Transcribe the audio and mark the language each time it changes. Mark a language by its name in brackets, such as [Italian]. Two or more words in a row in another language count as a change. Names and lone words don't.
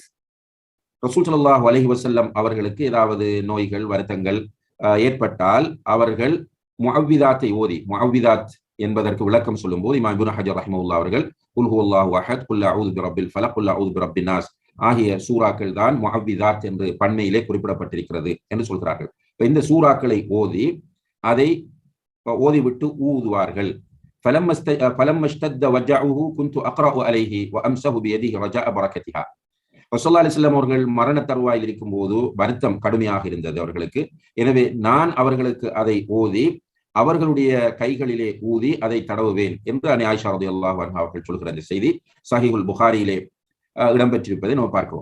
[Tamil] ரசூல் [Arabic] صلى الله عليه وسلم [Tamil] அவர்களுக்கு ஏதாவது நோய்கள் வருத்தங்கள் ஏற்பட்டால் அவர்கள் முஅவ்விதாத்தை ஓதி, முஅவ்விதாத் என்பதற்கு விளக்கம் சொல்லும்போது இமாம் இப்னு ஹஜர் ரஹ்மத்துல்லாஹி அவர்கள் [Arabic] قل هو الله أحد, قل أعوذ برب الفلق, قل أعوذ برب الناس [Tamil] ஆகிய சூறாக்கள் தான் முஅவ்விதாத் என்று பன்மையிலே குறிப்பிடப்பட்டிருக்கிறது என்று சொல்கிறார்கள். இந்த சூறாக்களை ஓதி அதை ஓதிவிட்டு ஊதுவார்கள். [Arabic] فلما اشتد وجعه كنت اقرأ عليه وامسه بيده رجاء بركتها. رسول الله عليه وسلم [Tamil] அவர்கள் மரண தருவாயில் இருக்கும் போது வருத்தம் கடுமையாக இருந்தது அவர்களுக்கு. எனவே நான் அவர்களுக்கு அதை ஓதி அவர்களுடைய கைகளிலே ஊதி அதை தடவுவேன் என்று அன்னை ஆயிஷா [Arabic] رضي الله عنها [Tamil] அவர்கள் சொல்கிற அந்த செய்தி சஹீஹுல் புகாரியிலே இடம்பெற்றிருப்பதை நம்ம பார்க்கிறோம்.